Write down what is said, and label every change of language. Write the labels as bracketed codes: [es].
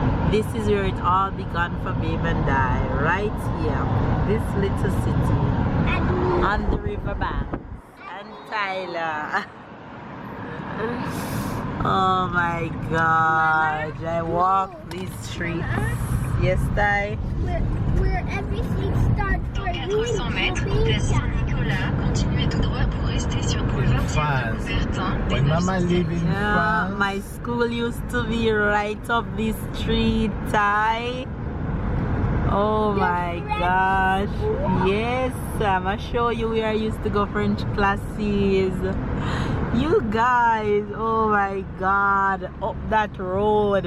[en] This is where it all began for Babe and I, right here, this little city on the riverbank. And Tyler. Oh my God, I walk these streets. Yes, Ty? Where everything starts. [fr] Dans 400 mètres, place Saint-Nicolas, continuez tout droit pour rester sur boulevard Bertin. [en] When Mama lived in France. My school used to be right up this street, Ty. Oh my gosh. Yes, I'm gonna show you where I used to go French classes. You guys, oh my God, up that road.